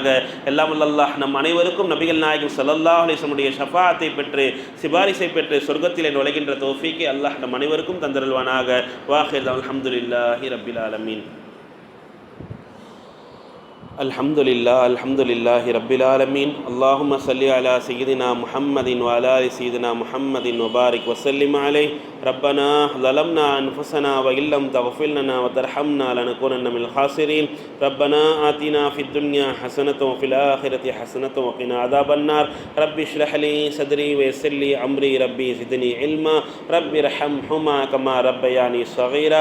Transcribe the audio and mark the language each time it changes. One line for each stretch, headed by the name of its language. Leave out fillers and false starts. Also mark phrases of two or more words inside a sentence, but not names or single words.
Tamil: எல்லாம் அல்லாஹ் நம் அனைவருக்கும் நபிகள் நாயகம்
Arabic: صلى الله عليه وسلم
Tamil: ஷஃபாஅத்தை பெற்று, சிபாரிசை பெற்று சொர்க்கத்திலே நுழைகின்ற தௌஃபீக்கை அல்லாஹ் நம் அனைவருக்கும் தந்தருள்வானாக.
Arabic: وآخر الحمد لله رب العالمين. الحمد لله رب العالمين. اللهم صل على سيدنا محمد وعلى آل سيدنا محمد وبارك وسلم عليه. ரப்பனா ظلمنا أنفسنا وإن لم تغفر لنا وترحمنا لنكونن من الخاسرين. ربنا آتنا في الدنيا حسنة وفي الآخرة حسنة وقنا عذاب النار. رب اشرح لي صدري ويسر لي أمري. ربي زدني علما. رب ارحمهما كما ربياني صغيرا.